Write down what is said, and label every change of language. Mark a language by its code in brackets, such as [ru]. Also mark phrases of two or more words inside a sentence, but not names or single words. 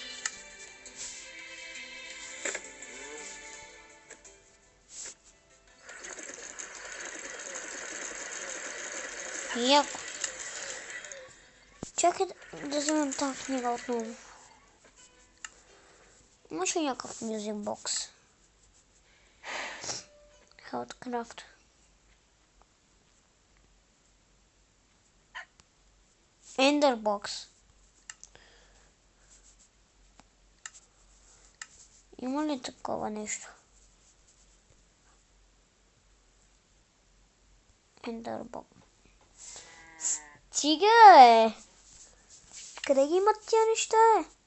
[bg] Яко. Чакай да вземем тази книга отново. Имаш ли някакъв Music Box? [en] How to craft. Ender Box. [bg] Има ли такова нещо? Ender Box. Стига е! Къде ги имат тия неща е?